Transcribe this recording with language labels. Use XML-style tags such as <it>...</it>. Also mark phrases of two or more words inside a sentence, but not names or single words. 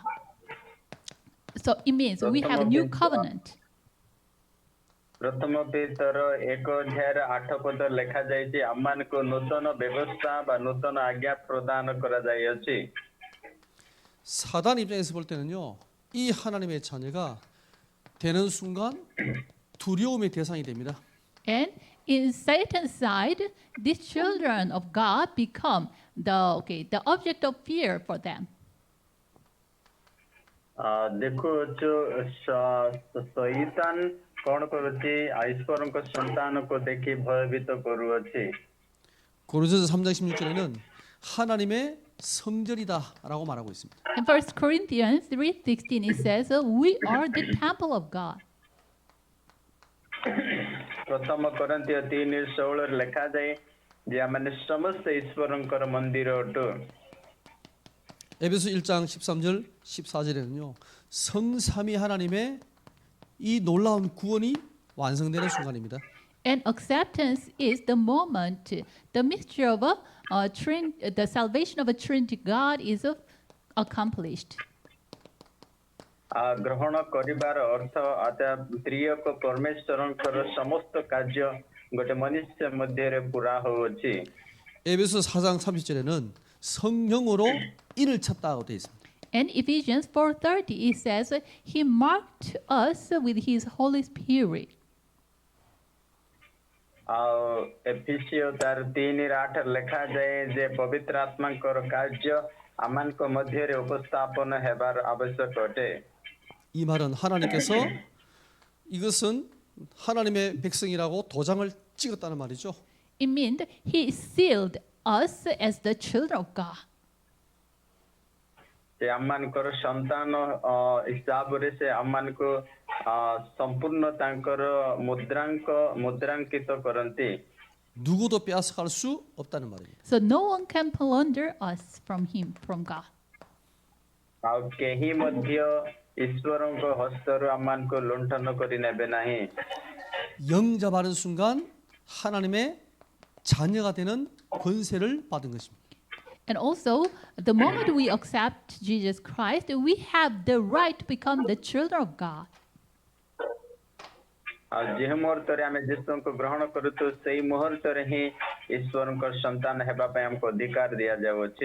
<en>So it means we have a new covenant.</en> <or>ପ୍ରଥମ ପିତର 1:8 ଲେଖାଯାଇଛି ଆମମାନଙ୍କୁ ନୂତନ ବ୍ୟବସ୍ଥା ବା ନୂତନ ଆଜ୍ଞା ପ୍ରଦାନ କରାଯାଇଅଛି।</or> <ko>사단 입장에서 볼 때는요. 이 하나님의 자녀가 되는 순간 두려움의 대상이 됩니다.</ko> <en>And in Satan's side, these children of God become the object of fear for them.</en> <or>ଦେଖୁଛୁ ଶୈତାନ କଣ କରୁଛି ଈଶ୍ୱରଙ୍କ ସନ୍ତାନକୁ ଦେଖି ଭୟଭୀତ କରୁଅଛି।</or> <ko>고린도서 3장 16절에는 하나님의 성전이다라고 말하고 있습니다.</ko> <en>In 1 Corinthians 3:16, it says, we are the temple of God.</en> <or>ପ୍ରଥମ କରନ୍ତୀୟ 3:16ରେ ଲେଖାଯାଏ ଯେ ଆମେ ସମସ୍ତେ ଈଶ୍ୱରଙ୍କର ମନ୍ଦିର ଅଟୁ।</or> <ko>에베소 1장 13절 14절에는요. 성삼위 하나님의 이 놀라운 구원이 완성되는 순간입니다.</ko> <en>And acceptance is the moment the mystery of the salvation of a Trinity God is accomplished.</en> <or>ଗ୍ରହଣ କରିବାର ଅର୍ଥ ତ୍ରିଏକ ପରମେଶ୍ୱରଙ୍କର ସମସ୍ତ କାର୍ଯ୍ୟ ଗୋଟେ ମନୁଷ୍ୟ ମଧ୍ୟରେ ପୁରା ହୋଇଛି।</or> <ko>에베소 4장 30절에는 성령으로 인을 쳤다고 되어 있습니다.</ko> <en>And Ephesians 4:30, it says, He marked us with His Holy Spirit.</en> <or>ଏଫେସିଓ 3:8 ଲେଖାଯାଏ ଯେ ପବିତ୍ର ଆତ୍ମାଙ୍କର କାର୍ଯ୍ୟ ଆମମାନଙ୍କ ମଧ୍ୟରେ ଉପସ୍ଥାପନ ହେବାର ଆବଶ୍ୟକ ଅଟେ।</or> <ko>이 말은 하나님께서 이것은 하나님의 백성이라고 도장을 찍었다는 말이죠.</ko> <en>It means He sealed us as the children of God.</en> <or>ସେ ଆମମାନଙ୍କର ସନ୍ତାନ ହିସାବରେ ସେ ଆମମାନଙ୍କୁ ସମ୍ପୂର୍ଣ୍ଣ ତାଙ୍କର ମୁଦ୍ରାଙ୍କିତ କରନ୍ତି।</or> <ko>누구도 빼앗아갈 수 없다는 말입니다.</ko> <en>So no one can plunder us from him, from God.</en> <or>ଆଉ କେହି ମଧ୍ୟ ଈଶ୍ୱରଙ୍କ ହସ୍ତରୁ ଆମମାନଙ୍କୁ ଲୁଣ୍ଠନ କରି ନେବେ ନାହିଁ।</or> <ko>영접하는 순간 하나님의 자녀가 되는 권세를 받은 것입니다.</ko> <en>And also, the moment we accept Jesus Christ, we have the right to become the children of God.</en> <or>ଆଉ ଯେଉଁ ମୁହୂର୍ତ୍ତରେ ଆମେ ଯୀଶୁଙ୍କୁ ଗ୍ରହଣ କରୁଛୁ ସେଇ ମୁହୂର୍ତ୍ତରେ ହିଁ ଈଶ୍ୱରଙ୍କ ସନ୍ତାନ ହେବା ପାଇଁ ଆମକୁ ଅଧିକାର ଦିଆଯାଉଅଛି।</or>